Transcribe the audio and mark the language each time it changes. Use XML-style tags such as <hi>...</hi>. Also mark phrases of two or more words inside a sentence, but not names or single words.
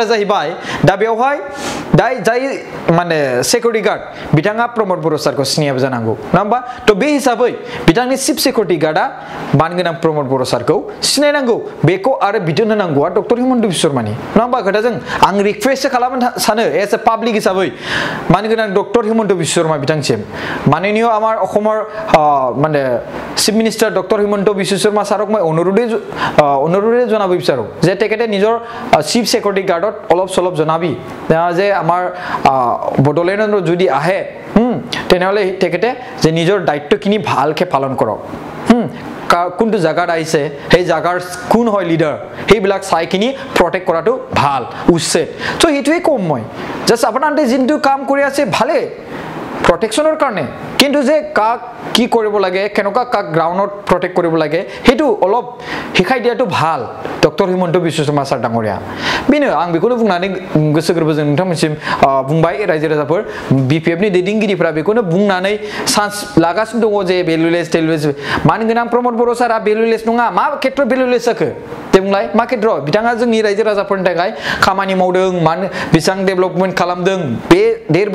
<brx>जाहैबाय दा बेवहाय जाय माने सिकिउरिटि गार्ड बिथाङा प्रमद बर' सारखौ सिनायाबो जानांगौ नङा होमबा थ' बे हिसाबै बिथांनि चिफ सिकिउरिटि गार्डआ मानगोनां प्रमद बर' सारखौ सिनायनांगौ बेखौ आरो बिथोन होनांगौआ डक्टर हिमन्त बिश्व शर्मानि नङा होमबा खोथाजों आं रिक्वेस्ट खालामनो सानो एज ए पाब्लिक हिसाबै मानगोनां डक्टर हिमन्त बिश्व शर्मा बिथांसिम</brx> <as>মাননীয় আমাৰ অসমৰ মানে চিফ মিনিষ্টাৰ ডক্টৰ হিমন্ত বিশ্ব শৰ্মা ছাৰক মই অনুৰোধে জনাব বিচাৰো যে তেখেতে নিজৰ চিফ সিকিউৰিটি গাৰ্ডত অলপ চলপ জনাবি যে আমাৰ বডলেণ্ডত যদি আহে তেনেহলে তেখেতে যে নিজৰ দায়িত্বখিনি ভালকে পালন কৰক কোনটো জায়গাত আইছে সেই জায়গাৰ কোন হয় লিডাৰ সেইবিলাক চাইকিনি প্ৰটেক্ট কৰাটো ভাল উচিত তো হেতুৱে কম মই জাস্ট আপোনালোকে যিটো কাম কৰি আছে ভালে প্ৰটেকশ্যনৰ কাৰণে কিন্তু যে কাক কি কৰিব লাগে কেনেকুৱা কাক গ্ৰাউণ্ডত প্ৰটেক্ট কৰিব লাগে হেতু অলপ শিকাই দিয়াটো ভাল ডক্টৰ হিমন্ত বিশ্ব শৰ্মা ছাৰ ডাঙৰীয়া</as> <brx>बेनो आं बेखौनो बुंनानै गोसो गोरबोजों नोंथांमोनसिम बुंबाय रायजो राजाफोर बिपिएफनि दैदेनगिरिफ्रा बेखौनो बुंनानै चान्स लागासिनो दङ जे भेलुलेस मानगोनां प्रमद बर' सारा भेलुलेस नङा मा खेत्र भेलुलेस जाखो दे बुंलाय मा खेत्र बिथाङा जोंनि रायजो राजाफोरनि थाखाय खामानि मावदों बेसेबां डेभेलपमेन्ट खालामदों बे 1.5</brx>